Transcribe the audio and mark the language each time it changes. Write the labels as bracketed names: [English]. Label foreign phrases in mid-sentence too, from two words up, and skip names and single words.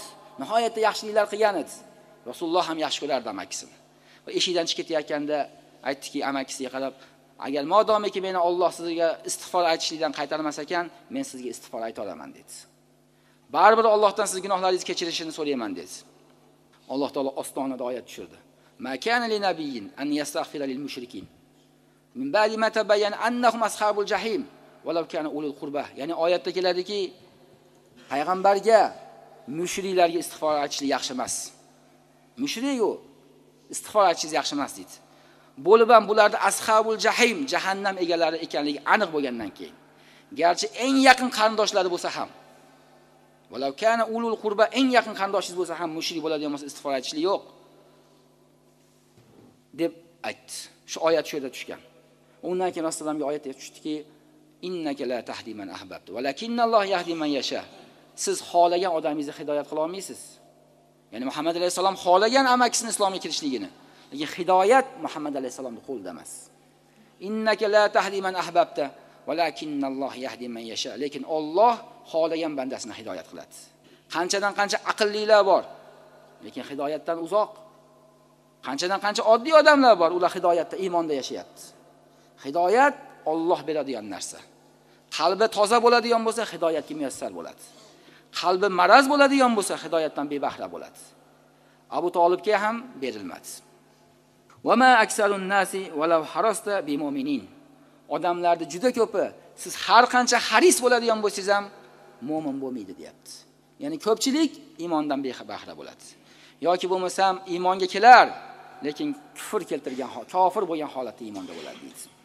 [Uzbek] Nihoyatda yaxshiliklar qilgan edi. Rasululloh ham yaxshi ko'rardi amakisini. Va eshikdan chiqib ketayotganda aytdiki amakisiga qarab: "Agar modomiki meni Alloh sizga istig'for aytishlikdan qaytarmas ekan, men sizga istig'for ayta olaman" dedi. "Baribir Allohdan siz gunohlaringizni kechirishini so'rayman" dedi. Alloh taolo ostonada oyat tushirdi. [Arabic] "ما كان لنبي أن يستغفر للمشركين من بعد ما تبين أنهم أصحاب الجحيم ولو كان أولي قربى." [Uzbek] Ya'ni oyatda keladiki, payg'ambarga mushriklarga istig'for aytishlik yaxshi emas. Mushrik-ku istig'for aytishingiz yaxshi emas deydi. bo'lib ham bularda [Arabic] أصحاب الجحيم, [Uzbek] jahannam egalari ekanligi aniq bo'lgandan keyin, garchi eng yaqin qarindoshlari bo'lsa ham, [Arabic] ولو كان أولي قربى, [Uzbek] eng yaqin qarindoshingiz bo'lsa ham mushrik bo'ladigan bo'lsa istig'for aytishlik yo'q deb aytdi. Shu oyat shu yerda tushgan. Undan keyin Rasulullohga oyat tushdiki, [Arabic] إنك لا تهدي من أحببت ولكن الله يهدي من يشاء. [Uzbek] Siz xohlagan odamingizni hidoyat qila olmaysiz. Ya'ni Muhammad alayhisalom xohlagan amakisini islomga kirishligini, lekin hidoyat Muhammad alayhisalomning qo'lida emas. [Arabic] إنك لا تهدي من أحببت ولكن الله يهدي من يشاء. [Uzbek] Lekin Alloh xohlagan bandasini hidoyat qiladi. Qanchadan qancha aqllilar bor, lekin hidoyatdan uzoq. Qanchadan qancha oddiy odamlar bor, ular hidoyatda, iymonda yashayapti. Hidoyat Alloh beradigan narsa. Qalbi toza bo'ladigan bo'lsa, hidoyatga muyassar bo'ladi. Qalbi maraz bo'ladigan bo'lsa, hidoyatdan bebahra bo'ladi. Abu Talibga ham berilmadi. [Arabic] وما أكثر الناس ولو حرصت بمؤمنين. [Uzbek] Odamlarda juda ko'pi, siz har qancha haris bo'ladigan bo'lsangiz ham mu'min bo'lmaydi, deyapti. Ya'ni ko'pchilik iymondan bebahra bo'ladi. Yoki bo'lmasam iymonga kelar, lekin kufr keltirgan, kofir bo'lgan holatda iymonda bo'ladi deydi.